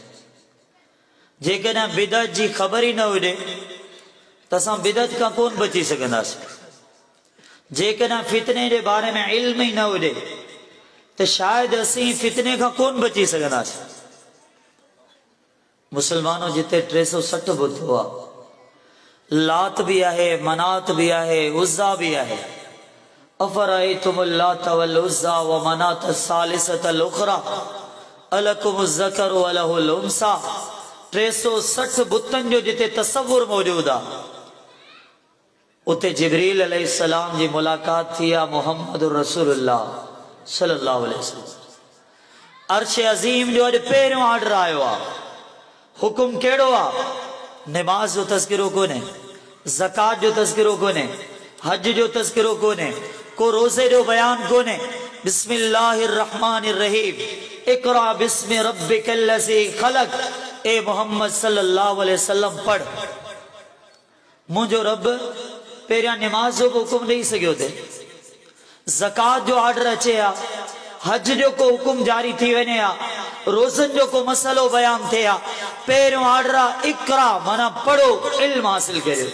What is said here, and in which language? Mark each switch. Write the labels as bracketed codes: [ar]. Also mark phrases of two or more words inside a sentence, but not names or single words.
[sd] जेकॾहिं बिदअत जी ख़बर ई न हुजे त असां बिदअत खां कोन बची सघंदासीं। जेकॾहिं फितने जे बारे में इल्म ई न हुजे त शायदि असीं फितने खां कोन बची सघंदासीं। मुसलमानों जिते 360 बुत हुआ, लात भी आहे, मनात भी आहे, उज़्ज़ा भी आहे। [ar] أفرأيتم اللات والعزى ومناة الثالثة الأخرى ألكم الذكر وله الأنثى. [sd] 360 बुतन जो जिते तसव्वुर मौजूद आहे उते जिब्रील अलैहिस्सलाम जी मुलाकात थी आहे [ar] محمد رسول الله صلى الله عليه وسلم. [sd] अर्श अज़ीम जो अॼु पहिरियों ऑर्डर आयो आहे। हुकुम केड़ो आहे? नमाज जो तज़किरो कोन्हे, ज़कात जो तज़किरो कोन्हे, हज जो तज़किरो कोन्हे, को रोज़े जो बयान कोन्हे। [ar] بسم الله الرحمن الرحيم اقرأ باسم ربك الذي خلق. [sd] ए मोहम्मद [ar] صلى الله عليه وسلم [sd] पढ़। मुंहिंजो रब पहिरियां नमाज जो हुकुम ॾेई सघियो थे, ज़कात जो ऑर्डर अचे हा, हज जो को हुकुम जारी थी वञे हा, रोज़न जो को मसलो बयान थे हा, पहिरियों ऑर्डर आहे इक़रा माना पढ़ो, इल्म हासिल करियो।